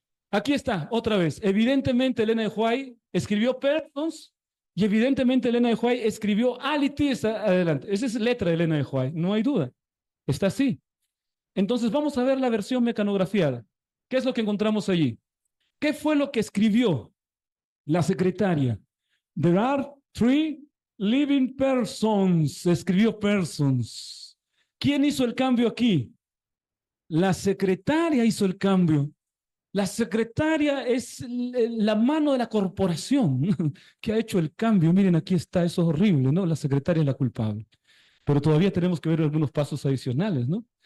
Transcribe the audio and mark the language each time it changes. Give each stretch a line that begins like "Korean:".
Spanish: Aquí está, otra vez. Evidentemente, Elena de White escribió persons y evidentemente Elena de White escribió alitis adelante. Esa es letra de Elena de White, no hay duda. Está así. Entonces vamos a ver la versión mecanografiada. ¿Qué es lo que encontramos allí? ¿Qué fue lo que escribió la secretaria?
English: There are 3 living persons.
Spanish: Escribió persons. ¿Quién hizo el cambio aquí? La secretaria hizo el cambio. La secretaria es la mano de la corporación que ha hecho el cambio. Miren, aquí está, eso es horrible, ¿no? La secretaria es la culpable. Pero todavía tenemos que ver algunos pasos adicionales, ¿no?